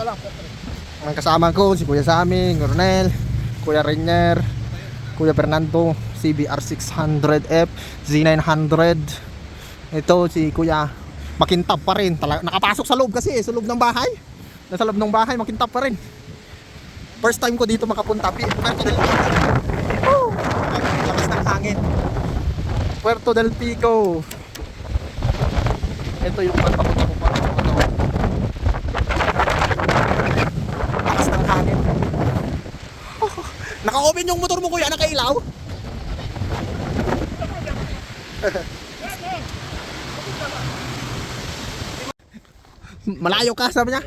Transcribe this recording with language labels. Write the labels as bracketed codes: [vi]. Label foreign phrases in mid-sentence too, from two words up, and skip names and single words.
[tl] Ang kasama ko si Kuya Sammy, Cornel, Kuya Rainier, Kuya Fernando, CBR 600F, Z900. Ito si Kuya, makintab pa rin. Nakapasok sa loob kasi, sa loob ng bahay. Nasa loob ng bahay, makintab pa rin. [en] First time [tl] ko dito makapunta. Puerto del Pico. Woo! Lakas ng hangin. Puerto del Pico. Ito yung pagpapunta ko pa. Lakas ng hangin. Naka-open yung motor mo kuya, nakailaw. Malayo ka, sabi niya.